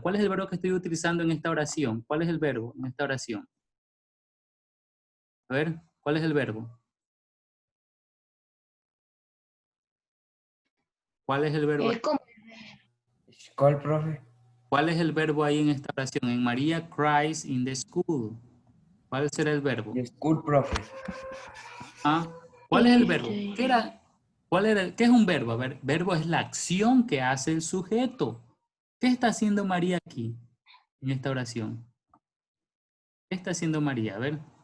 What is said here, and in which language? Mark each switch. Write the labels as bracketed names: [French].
[Spanish] ¿Cuál es el verbo que estoy utilizando en esta oración? ¿Cuál es el verbo en esta oración? A ver, ¿cuál es el verbo? ¿Cuál es el verbo? ¿Cómo? ¿Cuál, profe? ¿Cuál es el verbo ahí en esta oración? [English] En María cries in the school. [Spanish] ¿Cuál será el verbo? [English] The school, profe. [Spanish] Ah, ¿cuál es el verbo? ¿Qué es un verbo? A ver, verbo es la acción que hace el sujeto. ¿Qué está haciendo María aquí en esta oración? ¿Qué está haciendo María? A ver.